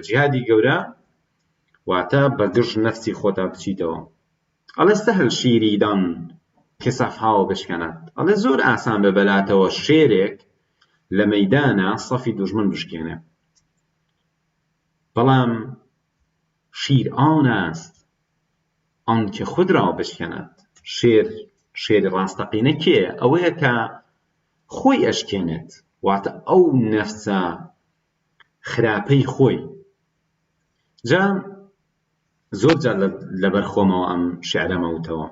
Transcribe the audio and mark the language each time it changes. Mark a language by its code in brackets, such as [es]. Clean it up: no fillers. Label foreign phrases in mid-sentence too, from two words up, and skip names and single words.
[ckb] جیهادی گەورە واتە بەگژ نەفسی خۆتا بچیتەوە. ئەڵێ [fa] سەهل شیریدان کە سەفهاوە بشکەنات، [ckb] ئەڵێ زۆر ئاسان ببەلاتەوە شێرێک لە مەیدانە سەفی دوژمن بشکێنێ، بەڵام [fa] شیر ئاو است ئانکە خود را بشکەنات. [ckb] شێری ڕاستەقینە کێیە؟ ئەوەیە کە خۆی ئەشکێنێت، واتە ئەو نەفسە خراپەی خۆی. جا زۆر جار لەبەر خۆمەوە ئەم شیعرەمە وتەوە.